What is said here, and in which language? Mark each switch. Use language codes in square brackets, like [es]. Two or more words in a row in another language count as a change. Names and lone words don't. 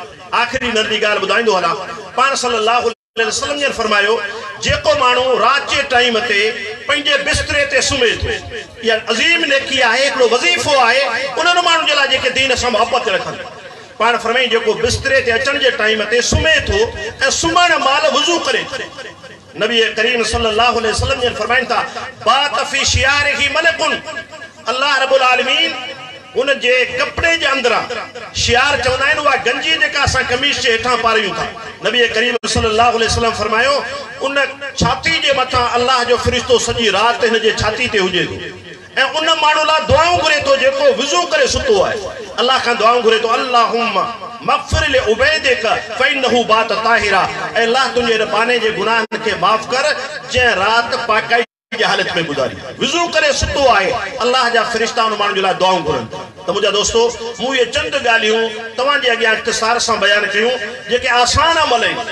[sd] आख़िरी नंढी ॻाल्हि ॿुधाईंदो हलां। पाण [ar] صلى الله عليه وسلم [sd] ने फरमायो जेको माण्हू राति जे टाइम ते पंहिंजे बिस्तरे ते सुम्हे थो, इहा अज़ीम नेकी आहे, हिकिड़ो वज़ीफ़ो आहे उन्हनि माण्हुनि जे लाइ जेके दीन सां मुहबत रखनि। पाण फरमाई जेको बिस्तरे ते अचण जे टाइम ते सुम्हे थो ऐं सुम्हण महिल वुज़ू करे। नबी करीम [ar] صلى الله عليه وسلم [sd] ने फरमाइनि था [ar] بات في شعاره ملك. الله رب العالمين [sd] उन जे कपड़े जे अंदरां शियार चवंदा आहिनि उहा गंजी जेका असां कमीज़ जे हेठां पारियूं था। नबी करीम [ar] صلى الله عليه وسلم [sd] फरमायो उन छाती जे मथां अल्लाह जो फ़रिश्तो सॼी राति हिन जे छाती ते हुजे थो ऐं उन माण्हू लाइ दुआऊं घुरे थो जेको वुज़ू करे सुतो आहे। अल्लाह खां दुआऊं घुरे थो [ar] اللهم مغفر لعبيدك فإنه بات طاهرا. [sd] ऐं अल्लाह तुंहिंजे रबाने जे गुनाहनि खे माफ़ कर जंहिं राति पाकाई जी हालत में गुज़ारी, वुज़ू करे सुतो आहे। अल्लाह जा फ़रिश्ता उन माण्हू जे लाइ दुआऊं घुरनि। त मुंहिंजा दोस्तो मूं इहे चंद ॻाल्हियूं तव्हांजे अॻियां इख़्तिसार सां बयानु कयूं जेके आसान अमल आहिनि।